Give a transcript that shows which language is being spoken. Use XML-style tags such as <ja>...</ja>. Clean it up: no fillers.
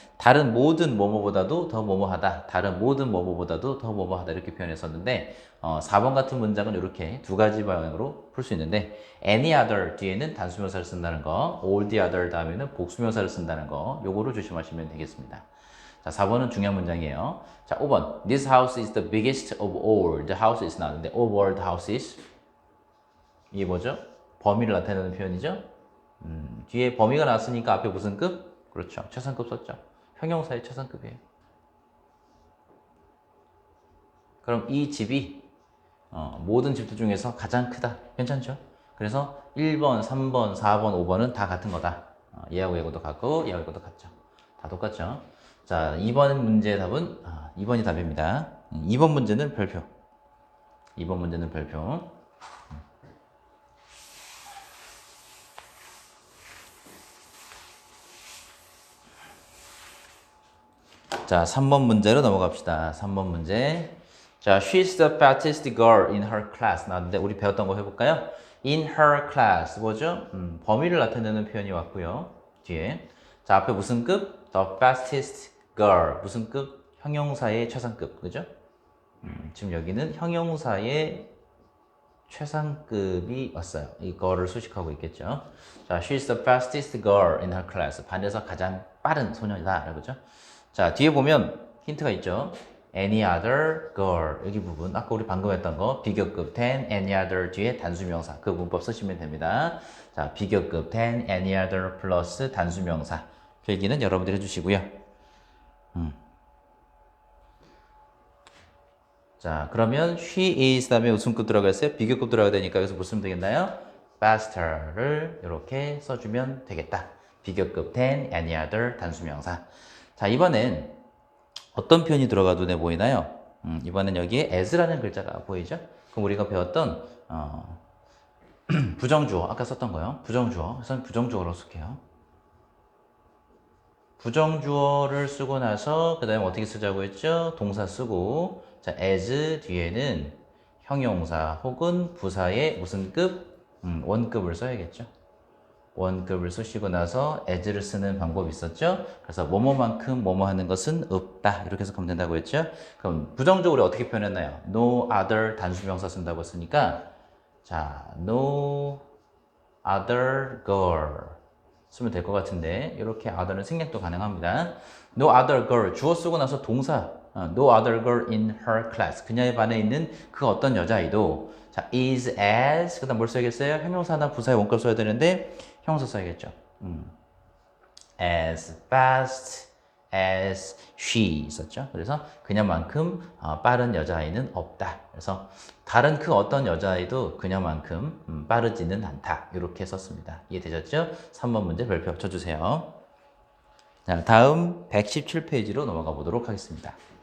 <ko>다른 모든 뭐뭐보다도 더 뭐뭐하다. 다른 모든 뭐뭐보다도 더 뭐뭐하다. 이렇게 표현했었는데 4번 같은 문장은 이렇게 두 가지 방향으로 풀 수 있는데</ko> <en>any other</en> <ko>뒤에는 단수명사를 쓴다는 거,</ko> <en>all the other</en> <ko>다음에는 복수명사를 쓴다는 거 요거를 조심하시면 되겠습니다. 자, 4번은 중요한 문장이에요. 자, 5번.</ko> <en>This house is the biggest of all the houses</en> <ko>나왔는데</ko> <en>of all the houses</en> <ko>이게 뭐죠? 범위를 나타내는 표현이죠. 뒤에 범위가 나왔으니까 앞에 무슨 급? 그렇죠. 최상급 썼죠. 형용사의 최상급이에요. 그럼 이 집이 모든 집들 중에서 가장 크다. 괜찮죠? 그래서 1번, 3번, 4번, 5번은 다 같은 거다. 얘하고 얘하고도 같고 얘하고 얘하고도 같죠. 다 똑같죠. 자, 2번 문제의 답은 2번이 답입니다. 2번 문제는 별표. 2번 문제는 별표. 자, 3번 문제로 넘어갑시다. 3번 문제. 자,</ko> <en>she's the fattest girl in her class</en> <ko>나왔는데 우리 배웠던 거 해볼까요?</ko> <en>in her class</en> <ko>뭐죠? 범위를 나타내는 표현이 왔고요. 뒤에. 자, 앞에 무슨 급?</ko> <en>the fastest girl.</en> <ko>무슨 급? 형용사의 최상급. 그죠? 지금 여기는 형용사의 최상급이 왔어요. 이거를 수식하고 있겠죠.</ko> <en>자, she's the fastest girl in her class.</en> <ko>반에서 가장 빠른 소녀이다. 그죠? 자, 뒤에 보면 힌트가 있죠.</ko> <en>any other girl.</en> <ko>여기 부분. 아까 우리 방금 했던 거. 비교급</ko> <en>than any other</en> <ko>뒤에 단수명사. 그 문법 쓰시면 됩니다. 자, 비교급</ko> <en>than any other</en> <ko>플러스 단수명사. 필기는 여러분들이 해주시고요. 자, 그러면 she is 다음에 웃음급 들어가 있어요. 비교급 들어가야 되니까 여기서 뭐 쓰면 되겠나요? faster를 이렇게 써주면 되겠다. 비교급</ko> <en>than any other</en> <ko>단수명사. 자, 이번엔 어떤 표현이 들어가 눈에 보이나요? 이번엔 여기에 as라는 글자가 보이죠? 그럼 우리가 배웠던 부정주어, 아까 썼던 거요. 부정주어. 그래서 부정주어로 쓸게요. 부정주어를 쓰고 나서 그 다음에 어떻게 쓰자고 했죠? 동사 쓰고 자, as 뒤에는 형용사 혹은 부사의 무슨 급? 원급을 써야겠죠. 원급을 쓰시고 나서 as를 쓰는 방법이 있었죠. 그래서 뭐뭐만큼 뭐뭐 하는 것은 없다. 이렇게 해석하면 된다고 했죠. 그럼 부정적으로 어떻게 표현했나요?</ko> <en>no other</en> <ko>단수명사 쓴다고 했으니까 자,</ko> <en>no other girl</en> <ko>쓰면 될 것 같은데 이렇게 other는 생략도 가능합니다.</ko> <en>no other girl</en> <ko>주어 쓰고 나서 동사</ko> <en>no other girl in her class</en> <ko>그녀의 반에 있는 그 어떤 여자아이도 자,</ko> <en>is as</en> <ko>그 다음 뭘 써야겠어요? 형용사나 부사의 원급 써야 되는데 형용사 써야겠죠.</ko> <en>as fast as she</en> <ko>있었죠. 그래서 그녀만큼 빠른 여자아이는 없다. 그래서 다른 그 어떤 여자아이도 그녀만큼 빠르지는 않다. 이렇게 썼습니다. 이해되셨죠? 3번 문제 별표 쳐주세요. 자, 다음 117페이지로 넘어가 보도록 하겠습니다.</ko>